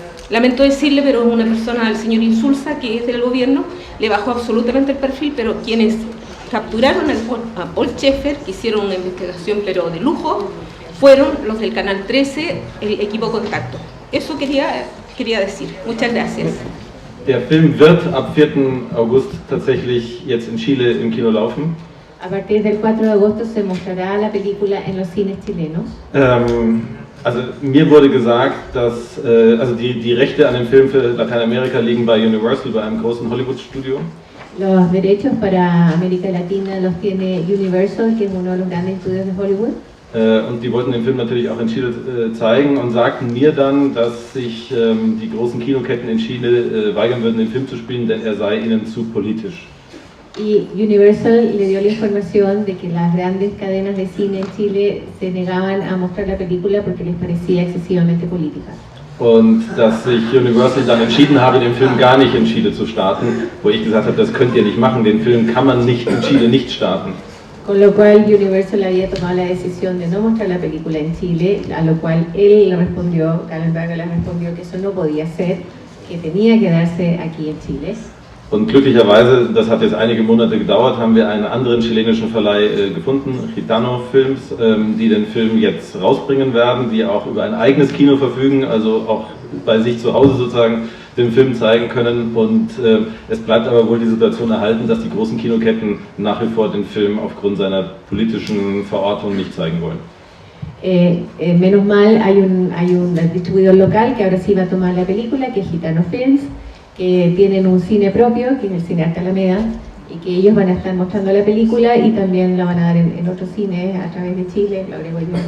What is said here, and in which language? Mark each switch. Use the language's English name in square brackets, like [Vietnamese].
[Spanish] Lamento decirle, pero una persona, el señor Insulza, que es del gobierno, le bajó absolutamente el perfil, pero quienes capturaron a Paul Schaeffer, que hicieron una investigación pero de lujo, fueron los del Canal 13, el equipo Contacto. Eso quería decir. Muchas gracias. [German] Der Film wird ab 4. August tatsächlich jetzt in Chile im Kino laufen. [Spanish] A partir del 4 de agosto se mostrará la película en los cines chilenos. [German] Also mir wurde gesagt, dass also die Rechte an dem Film für Lateinamerika liegen bei Universal, bei einem großen Hollywood-Studio. [Spanish] Los derechos para América Latina los tiene Universal, que es uno de los grandes estudios de Hollywood. [German] Und die wollten den Film natürlich auch in Chile zeigen und sagten mir dann, dass sich die großen Kinoketten in Chile weigern würden, den Film zu spielen, denn er sei ihnen zu politisch. [Spanish] Y Universal le dio la información de que las grandes cadenas de cine en Chile se negaban a mostrar la película porque les parecía excesivamente política. [German] Und dass sich Universal dann entschieden habe, den Film gar nicht in Chile zu starten, wo ich gesagt habe, das könnt ihr nicht machen, den Film kann man nicht in Chile nicht starten. [Spanish] Con lo cual Universal había tomado la decisión de no mostrar la película en Chile, a lo cual él le respondió, Gallenberger le respondió que eso no podía ser, que tenía que darse aquí en Chile. [German] Und glücklicherweise, das hat jetzt einige Monate gedauert, haben wir einen anderen chilenischen Verleih gefunden, Gitano Films, die den Film jetzt rausbringen werden, die auch über ein eigenes Kino verfügen, also auch bei sich zu Hause sozusagen den Film zeigen können. Und es bleibt aber wohl die Situation erhalten, dass die großen Kinoketten nach wie vor den Film aufgrund seiner politischen Verortung nicht zeigen wollen. [Spanish] Menos mal hay un distribuidor local que ahora sí va a tomar la película, que es Gitano Films, que tienen un cine propio, que es el Cine Arte Alameda, y que ellos van a estar mostrando la película y también la van a dar en otros cines a través de Chile, lo agrego yo.